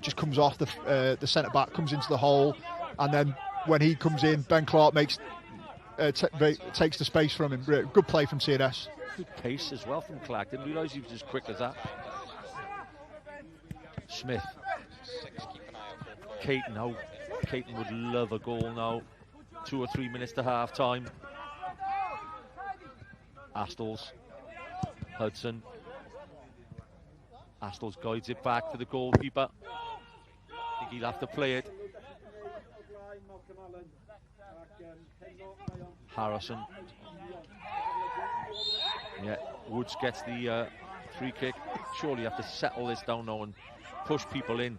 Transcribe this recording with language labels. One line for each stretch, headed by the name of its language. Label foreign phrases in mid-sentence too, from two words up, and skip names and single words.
English: Just comes off the centre-back, comes into the hole, and then when he comes in, Ben Clark takes the space from him. Good play from TNS. Good pace as well from Clark. Didn't realise he was as quick as that. Smith. Caton now. Caton would love a goal now. 2 or 3 minutes to half time. Astles. Hudson. Astles guides it back to the goalkeeper. I think he'll have to play it. Harrison. Yeah, Woods gets the free kick. Surely you have to settle this down now and push people in.